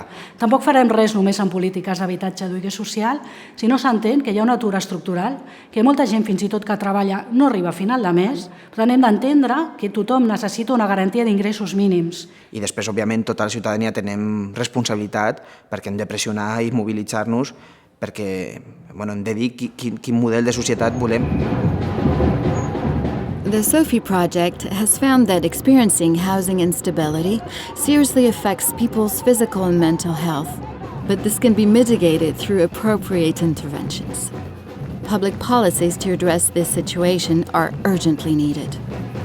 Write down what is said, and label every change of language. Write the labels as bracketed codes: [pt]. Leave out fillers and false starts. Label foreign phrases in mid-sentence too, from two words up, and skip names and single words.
[ca] Tampoc farem res només en polítiques d'habitatge de lloguer social si no s'entén que hi ha un atur estructural, que molta gent, fins i tot que treballa, no arriba a final de mes. Per tant, hem d'entendre que tothom necessita una garantia d'ingressos mínims. I després, òbviament, tota la ciutadania tenim responsabilitat perquè hem de pressionar i mobilitzar-nos perquè hem de dir quin model de societat volem. [en] The SOPHIE project has found that experiencing housing instability seriously affects people's physical and mental health, but this can be mitigated through appropriate interventions. Public policies to address this situation are urgently needed.